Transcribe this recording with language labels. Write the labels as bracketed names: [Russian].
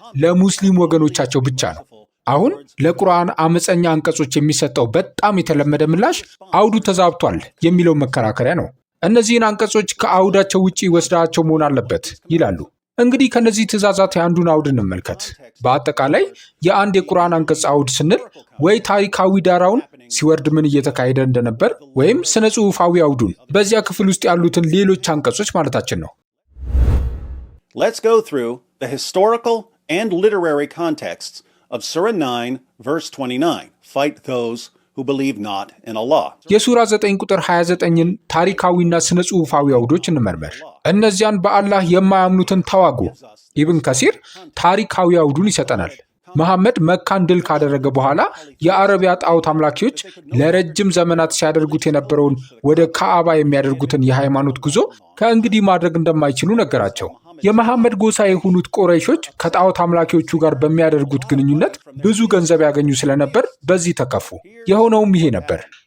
[Amharic] ለሙስሊም ወገኖቻቸው ብቻ ነው። አሁን ለቁርአን አመፀኛ አንቀጾች የሚሰጠው በጣም የተለመደ ምላሽ አውዱ ተዛብቷል የሚለው መከራከሪያ ነው። እነዚህን አንቀጾች ከአውዳቸው ውጪ ወስዳቸው መሆን አለበት ይላሉ። እንግዲህ ከነዚህ ትእዛዛት የአንዱን አውድ እንመልከት። በአጠቃላይ የአንድ የቁርአን አንቀጽ አውድ ስንል ወይ ታሪካዊ ዳራውን ሲወርድ ምን እየተካሄደ እንደነበር ወይም ስነ ጽሑፋዊ አውዱን በዚያ ክፍል ውስጥ ያሉትን ሌሎች አንቀጾች ማለታችን ነው። [English] Let's go through the historical and literary contexts of Surah 9 verse 29. Fight those who believe not in Allah. [Amharic] የሱራ 9 ቁጥር 29ን ታሪካዊና ስነ ጽሑፋዊ አውዶች እንመርመር። እነዚያን በአላህ የማያምኑትን ተዋጉ። ኢብን ከሲር ታሪካዊ አውዱን ይሰጠናል። መሐመድ መካን ድል ካደረገ በኋላ የአረቢያ ጣዖት አምላኪዎች ለረጅም ዘመናት ሲያደርጉት የነበረውን ወደ ካዕባ የሚያደርጉትን የሃይማኖት ጉዞ ከእንግዲህ ማድረግ እንደማይችሉ ነገራቸው። የመሐመድ ጎሳ የሆኑት ቁረይሾች ከጣዖት አምላኪዎቹ ጋር በሚያደርጉት ግንኙነት ብዙ ገንዘብ ያገኙ ስለነበር በዚህ ተከፉ። የሆነውም ይሄ ነበር።